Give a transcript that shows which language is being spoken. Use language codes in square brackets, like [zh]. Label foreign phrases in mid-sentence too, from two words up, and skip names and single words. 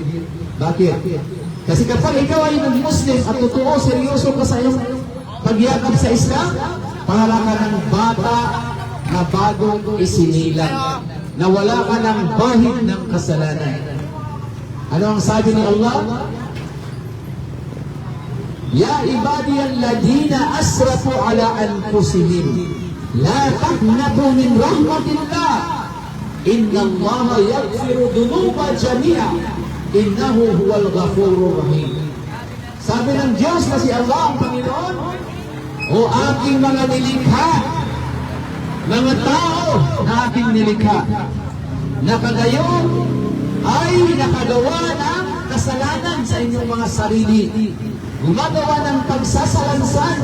[tl] Bakit? Kasi kapag ikaw ay nag-Muslim at totoo, seryoso ka sa iyong pagyakap sa Islam, para ka ng bata na bagong isinilang, na wala ka ng bahid ng kasalanan. Ano ang sabi ni Allah? [ar] يا عبادي الذين أسرفوا على أنفسهم لا تقنطوا من رحمة الله إن الله يغفر الذنوب جميعا إنه هو الغفور الرحيم. [tl] Sabi ng Diyos na si Allah ang Panginoon, o aking mga nilikha, mga tao na aking nilikha, na kagayon ay nakagawa ng kasalanan sa inyong mga sarili, gumagawa ng pagsasalansan.